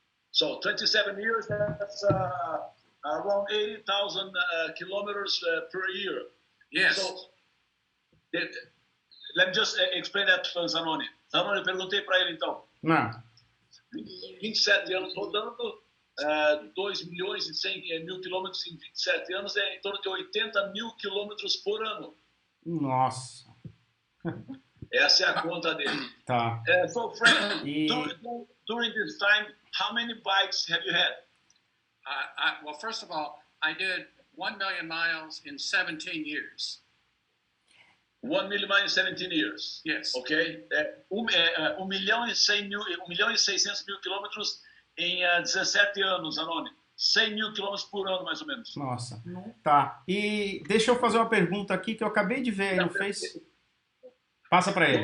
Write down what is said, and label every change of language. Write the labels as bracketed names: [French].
[English] So 27 years, that's around 80,000 kilometers per year. Yes. So, let me just explain that to Zanoni. [Portuguese] Zanoni, perguntei para ele então. Não. 27 anos rodando, 2.100.000 quilômetros em 27 anos, é em torno de 80.000 quilômetros por ano. Nossa. Essa é a conta dele. Tá. [English] So, Frank, during this time, how many bikes have you had? Well, first of all, I did 1 million miles in 17 years. 1 million miles in 17 years. Yes. Ok. [Portuguese] 1.600.000 quilômetros em 17 anos, Zanoni. 100.000 quilômetros por ano, mais ou menos. Nossa. Tá. E deixa eu fazer uma pergunta aqui que eu acabei de ver aí no Face. Passa para ele.